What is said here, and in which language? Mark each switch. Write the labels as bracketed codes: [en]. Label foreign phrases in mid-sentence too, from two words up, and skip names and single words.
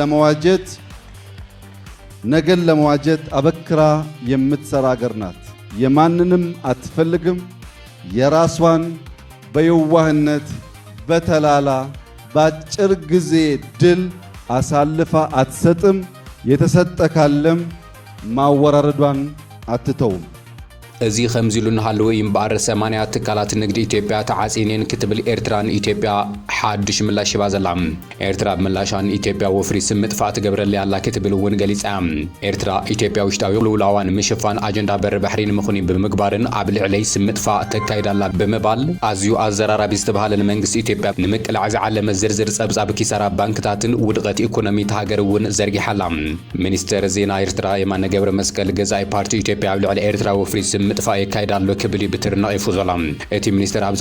[am] ለመዋጀት አበክራ የምትሰራ ሀገር ናት የማንንም አትፈልግም የራሷን በየዋህነት በተላላ ባጭር ጊዜ ድል አሳልፋ አትሰጥም የተሰጠ ካለም ማወራረዷን አትተውም [ti] እዚ ከምዚሉ ንሃለወ እምበር 80 ትካላት ንግዲ ኢትዮጵያ ተዓጺነን ክትብል ኤርትራን ኢትዮጵያ ሓድሽ ምላሽ ይባ ዘላ ኤርትራ ምላሻን ኢትዮጵያ ወፍሪ ስምጥፋት ገብረለ ያላ ክትብል እውን ገሊጻ ኤርትራ ኢትዮጵያ ውሽጣዊ ሉላዋን ምሽፋን አጀንዳ በር ባሕሪን ምኹኒ ብምግባርን ኣብ ልዕለይ ስምጥፋ ተካይዳላ በመባል ኣዝዩ ኣዘራራቢ ዝተባሃለ መንግስቲ ኢትዮጵያ ንምቅላዕ ዝዓለመ ዝርዝር ጸብጻብ ኪሳራ ባንክታትን ውድቀት ኢኮኖሚ ተሃገር እውን ዘርጊሓላ ሚኒስተር ዜና ኤርትራ የማነ ገብረ መስቀል ገዛኢ ፓርቲ ኢትዮጵያ ኣብ ልዕሊ ኤርትራ ወፍሪ ምጥፋእ ይካይዳሎ ክብል ብትርና ይፉዘላ እቲ ሚኒስተር ኣብ